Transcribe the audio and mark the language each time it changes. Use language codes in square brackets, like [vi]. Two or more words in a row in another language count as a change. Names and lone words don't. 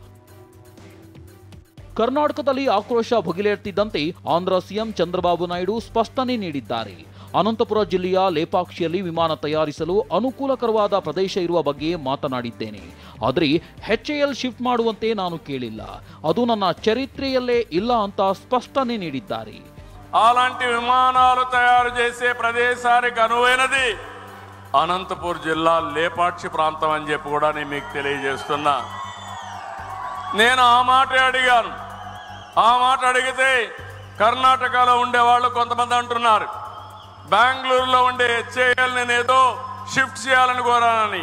[kn] ಕರ್ನಾಟಕದಲ್ಲಿ ಆಕ್ರೋಶ ಭುಗಿಲೇರ್ತಿದ್ದಂತೆ ಆಂಧ್ರ ಸಿಎಂ ಚಂದ್ರಬಾಬು ನಾಯ್ಡು ಸ್ಪಷ್ಟನೆ ನೀಡಿದ್ದಾರೆ. ಅನಂತಪುರ ಜಿಲ್ಲೆಯ ಲೇಪಾಕ್ಷಿಯಲ್ಲಿ ವಿಮಾನ ತಯಾರಿಸಲು ಅನುಕೂಲಕರವಾದ ಪ್ರದೇಶ ಇರುವ ಬಗ್ಗೆ ಮಾತನಾಡಿದ್ದೇನೆ. ಆದರೆ HAL ಶಿಫ್ಟ್ ಮಾಡುವಂತೆ ನಾನು ಕೇಳಿಲ್ಲ, ಅದು ನನ್ನ చరిత్రಯಲ್ಲೇ ಇಲ್ಲ ಅಂತ స్పష్టನೆ ನೀಡಿದ್ದಾರೆ. [te] అలాంటి విమానాలు తయారు చేసే ప్రదేశానికి అనువైనది అనంతపూర్ జిల్లా లేపాక్షి ప్రాంతం అని చెప్పి కూడా నేను మీకు తెలియజేస్తున్నా. నేను ఆ మాట అడిగాను. ఆ మాట అడిగితే కర్ణాటకలో ఉండేవాళ్ళు కొంతమంది అంటున్నారు బెంగళూరులో ఉండే HAL నేనేదో షిఫ్ట్ చేయాలని కోరానని.